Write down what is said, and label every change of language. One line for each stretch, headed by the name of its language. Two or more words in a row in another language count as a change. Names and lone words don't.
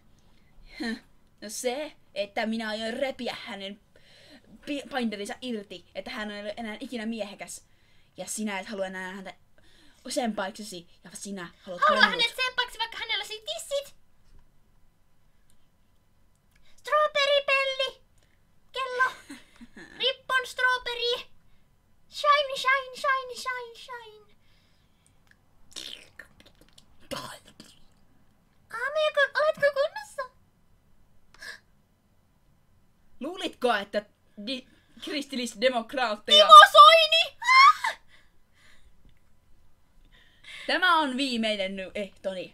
Finnish: No se, että minä aion repiä hänen binderinsa irti, että hän ei ole enää ikinä miehekäs. Ja sinä et halua enää häntä sempaiksesi, ja sinä haluat Haluan hänet sempaiksi, vaikka hänellä olisi tissit.
English: Strawberry Belli! Kello! Rippon strawberry! Shine, shine, shine, shine, shine!
Finnish: Oletko kunnossa? Luulitko, että kristillisdemokraatteja... Timo Soini! Tämä on viimeinen ehtoni.